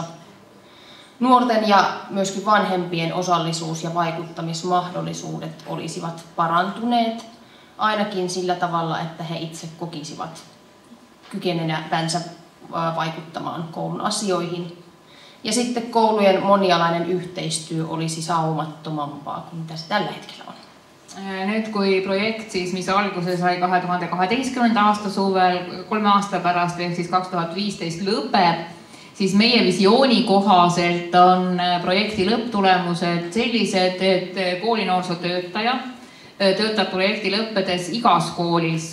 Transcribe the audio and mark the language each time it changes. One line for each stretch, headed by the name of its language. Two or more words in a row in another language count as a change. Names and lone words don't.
Finnish: Nuorten ja myöskin vanhempien osallisuus- ja vaikuttamismahdollisuudet olisivat parantuneet. Ainakin sillä tavalla, että he itse kokisivat kykenevänsä vaikuttamaan koulun asioihin. Ja sitten koulujen monialainen yhteistyö olisi saumattomampaa kuin mitä se tällä hetkellä on.
Estonian: Nüüd, kui projekt, siis, mis alguse sai 2012. aasta suvel, 3 aasta pärast ehk siis 2015 lõpeb, siis meie visiooni kohaselt on projekti lõpptulemused sellised, et koolinoorsootöötaja töötab projekti lõppedes igas koolis.